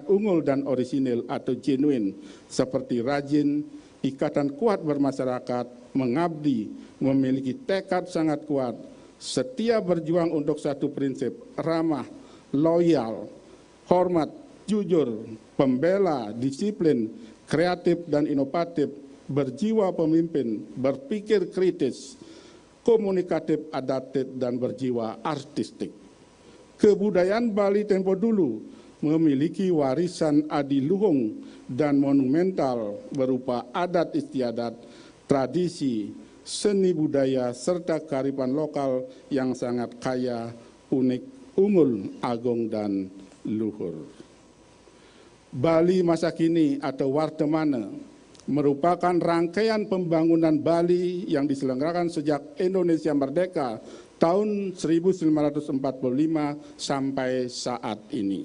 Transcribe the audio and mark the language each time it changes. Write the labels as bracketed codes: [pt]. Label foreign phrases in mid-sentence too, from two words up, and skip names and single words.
[id] unggul dan orisinil atau genuine, seperti rajin, ikatan kuat bermasyarakat, mengabdi, memiliki tekad sangat kuat, setia berjuang untuk satu prinsip, ramah, loyal, hormat, jujur, pembela, disiplin, kreatif dan inovatif, berjiwa pemimpin, berpikir kritis, komunikatif, adaptif, dan berjiwa artistik. Kebudayaan Bali tempo dulu memiliki warisan adiluhung dan monumental berupa adat istiadat, tradisi, seni budaya, serta kearifan lokal yang sangat kaya, unik, unggul, agung, dan luhur. Bali masa kini atau Wartemane merupakan rangkaian pembangunan Bali yang diselenggarakan sejak Indonesia merdeka tahun 1945 sampai saat ini.